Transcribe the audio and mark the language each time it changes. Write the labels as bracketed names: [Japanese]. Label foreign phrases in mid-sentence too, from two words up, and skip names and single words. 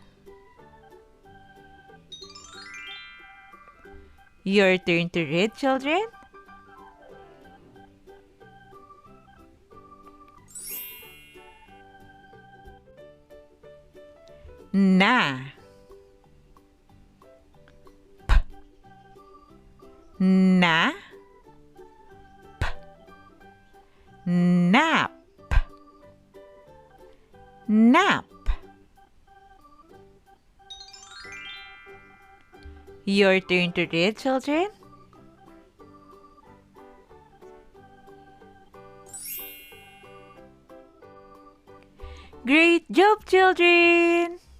[English] Your turn to read, children. Na, p, na, p, nap, nap. Your turn to read, children. Great job, children!